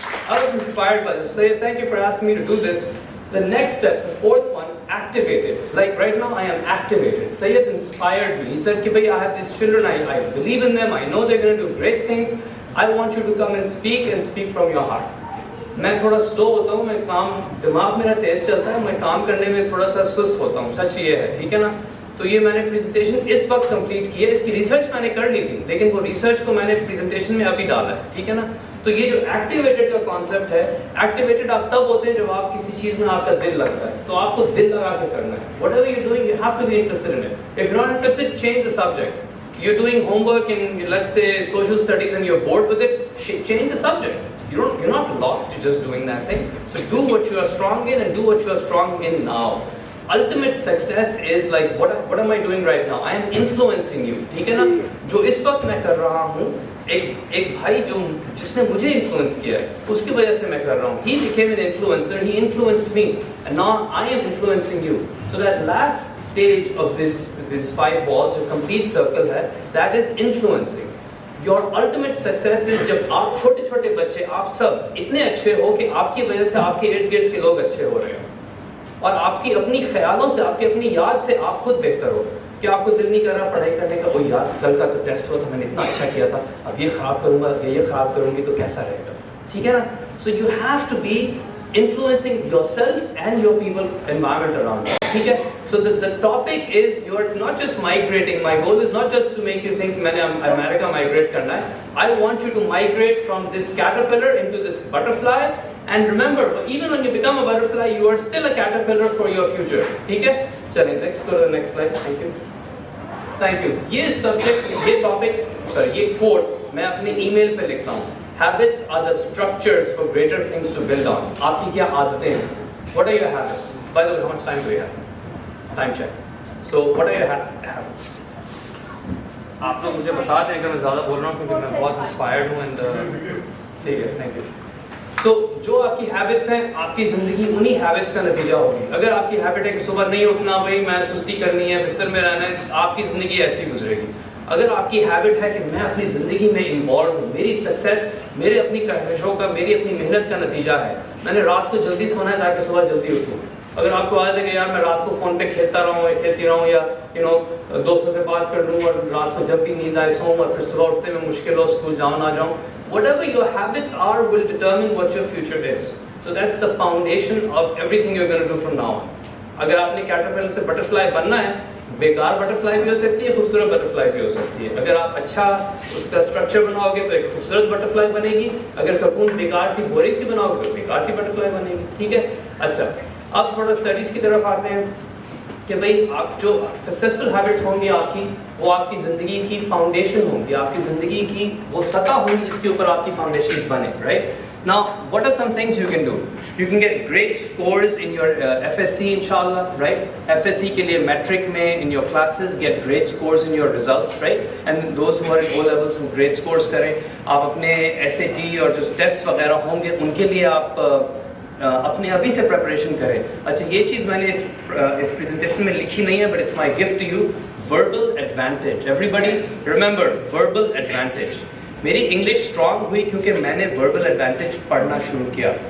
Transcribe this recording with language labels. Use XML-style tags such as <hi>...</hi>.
<en>I was inspired by this. So thank you for asking me to do this. The next step, the fourth one, activated. Like right now I am activated. Sayyid inspired me. He said</en> <hi>कि भाई</hi> <en>I have these children, I believe in them, I know they're going to do great things. I want you to come and speak from your heart.</en> <hi>मैं थोड़ा slow होता हूँ, मैं काम, दिमाग मेरा तेज चलता है, मैं काम करने में थोड़ा सा सुस्त होता हूँ, सच ये है, ठीक है ना? तो ये मैंने प्रेजेंटेशन इस वक्त कंप्लीट की है, इसकी रिसर्च मैंने कर ली थी, लेकिन वो रिसर्च को मैंने प्रेजेंटेशन में अभी डाला है, ठीक है ना? तो ये जो एक्टिवेटेड का कॉन्सेप्ट है, एक्टिवेटेड आप तब होते हैं जब आप किसी चीज में आपका दिल लगता है, तो आपको दिल लगा के करना है.</hi> <en>Whatever you're doing, you have to be interested in it. If you're not interested, change the subject. You're doing homework in, let's say, social studies and you're bored with it, change the subject. You're not locked to just doing that thing. So do what you are strong in and do what you are strong in now. Ultimate success is like, what am I doing right now? I am influencing you.</en> <hi>ठीक है ना? जो इस वक्त मैं कर रहा हूँ, एक भाई जो जिसने मुझे इन्फ्लुएंस किया है, उसकी वजह से मैं कर रहा हूँ.</hi> <en>He became an influencer. He influenced me, and now I am influencing you. So that last stage of this 5 balls,</en> <hi>जो complete circle है,</hi> <en>that is influencing. Your ultimate success is</en> <hi>जब आप छोटे छोटे बच्चे, आप सब इतने अच्छे हो कि आपकी वजह से आपके इर्द गिर्द के लोग अच्छे हो रहे हो, और आपकी अपनी ख्यालों से, आपकी अपनी याद से आप खुद बेहतर हो. कि आपको दिल नहीं कर रहा पढ़ाई करने का, ओ यार कल का तो टेस्ट हुआ था, मैंने इतना अच्छा किया था, अब ये खराब करूंगा, ये खराब करूंगी तो कैसा रहेगा, ठीक है ना?</hi> <en>So you have to be influencing yourself and your people, environment around you. Okay? So the topic is, you are not just migrating. My goal is not just to make you think</en> <hi>मैंने America migrate करना है.</hi> <en>I want you to migrate from this caterpillar into this butterfly. And remember, even when you become a butterfly, you are still a caterpillar for your future.</en> <hi>ठीक है? चलिए,</hi> <en>let's go to the next slide. Thank you. Thank you.</en> <hi>ये subject, ये topic, sorry, ये quote मैं अपने email पे लिखता हूँ.</hi> <en>Habits are the structures for greater things to build on.</en> <hi>आपकी क्या आदतें हैं?</hi> <en>What are your habits? By the way, how much time do we have? Time check. So, what are your habits?</en> <hi>आप लोग मुझे बता दें अगर मैं ज़्यादा बोल रहा हूँ क्योंकि मैं बहुत inspired हूँ and ठीक है, thank you. So, जो आपकी हैबिट्स हैं, आपकी ज़िंदगी उन्हीं हैबिट्स का नतीजा होगी. अगर आपकी हैबिट है कि सुबह नहीं उठना, भाई मैं सुस्ती करनी है, बिस्तर में रहना है, आपकी ज़िंदगी ऐसी गुजरेगी. अगर आपकी हैबिट है कि मैं अपनी ज़िंदगी में इन्वॉल्व हूँ, मेरी सक्सेस मेरे अपनी कोशिशों का, मेरी अपनी मेहनत का नतीजा है, मैंने रात को जल्दी सोना है ताकि सुबह जल्दी उठूँ. अगर आपको आदत है कि यार मैं रात को फ़ोन पे खेलती रहूँ या दोस्तों से बात कर लूँ और रात को जब भी नींद आए सोऊँ और फिर सुबह उठते में मुश्किल हो, स्कूल जाऊँ ना जाऊँ,</hi> <en>whatever your habits are will determine what your future is. So that's the foundation of everything you're going to do from now on.</en> <hi>अगर आपने कैटरपिलर से बटरफ्लाई बनना है, बेकार बटरफ्लाई भी हो सकती है, खूबसूरत बटरफ्लाई भी हो सकती है. अगर आप अच्छा उसका स्ट्रक्चर बनाओगे तो एक खूबसूरत बटरफ्लाई बनेगी. अगर ककून बेकार सी बोरिंग सी बनाओगे तो बेकार सी बटरफ्लाई बनेगी. ठीक है? अच्छा, अब थोड़ा स्टडीज़ की तरफ आते हैं कि भाई आप जो सक्सेसफुल हैबिट्स होंगी आपकी, वो आपकी ज़िंदगी की फाउंडेशन होंगी, आपकी ज़िंदगी की वो सतह होंगी जिसके ऊपर आपकी फाउंडेशन बने. Right?</hi> <en>Now, what are some things you can do? You can get great scores in your FSC, inshallah, right?</en> <hi>FSC के लिए metric में</hi> <en>in your classes get great scores in your results, right? And those who are in O levels some great scores करें.</en> <hi>आप अपने SAT और जो tests वगैरह होंगे उनके लिए आप अपने अभी से प्रिपरेशन करें. अच्छा, ये चीज़ मैंने इस प्रेजेंटेशन में लिखी नहीं है,</hi> <en>but it's my gift to you. Verbal advantage. Everybody remember verbal advantage.</en> <hi>मेरी इंग्लिश स्ट्रॉन्ग हुई क्योंकि मैंने वर्बल एडवांटेज पढ़ना शुरू किया.</hi>